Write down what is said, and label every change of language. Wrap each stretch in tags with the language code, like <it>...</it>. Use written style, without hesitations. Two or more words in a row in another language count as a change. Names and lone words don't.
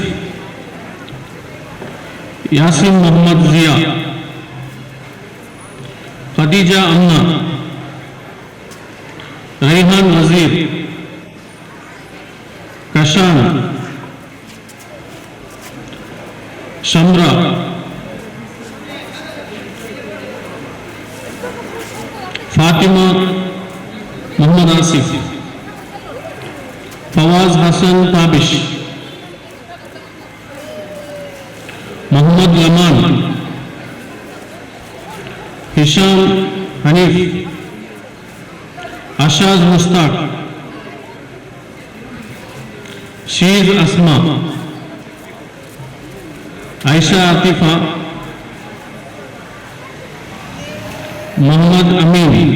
<hi>यासीन मोहम्मद जिया खदीजा अम्ना रेहान वजीर कशान शमरा फातिमा मोहम्मद आसिफ फवाज हसन ताबिश</hi> <ml>मोहम्मद लमान हिशाम ഹനീഫ്, അഷാസ് മുസ്താഖ്, ഷീസ് അസ്മ, ഐഷ ആത്തിഫ, മുഹമ്മദ് അമീൻ,</ml>